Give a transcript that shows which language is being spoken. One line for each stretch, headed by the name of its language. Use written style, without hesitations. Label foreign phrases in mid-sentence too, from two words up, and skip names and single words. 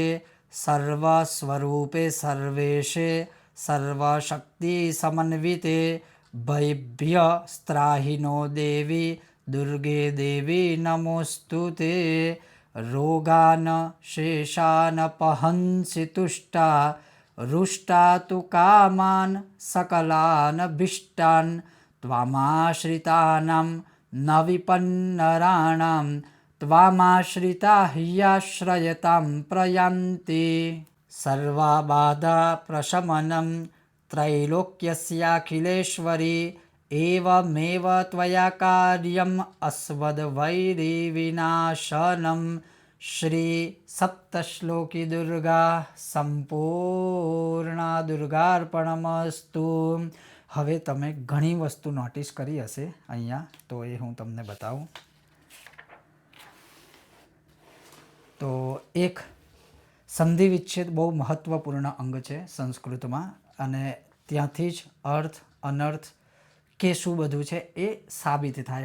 Sanskrit: સર્વસ્વરૂપે સર્વેશે સર્વશક્તિ સમન્વિતે ભયભ્ય સ્ત્રાહિનો દેવી દુર્ગે દેવી નમોસ્તુતે. રોગાન શેષાન પહંસી તુષ્ટા रुष्टा तु कामान् सकलान् भीष्टान् त्वामाश्रितानां न विपन्नराणां त्वामाश्रिता ह्याश्रयतां प्रयान्ति. सर्वबाधा प्रशमनं त्रैलोक्यस्याखिलेश्वरी एवमेव त्वया कार्यम् अस्मद्वैरिविनाशनम्. શ્રી સપ્તશ્લોકી દુર્ગા સંપૂર્ણા દુર્ગાર્પણમસ્તુ.
Gujarati: હવે તમે ઘણી વસ્તુ નોટિસ કરી હશે અહીંયા, તો એ હું તમને બતાવું. તો એક સંધિ વિચ્છેદ બહુ મહત્વપૂર્ણ અંગ છે સંસ્કૃતમાં, અને ત્યાંથી જ અર્થ અનર્થ કે શું બધું છે એ સાબિત થાય.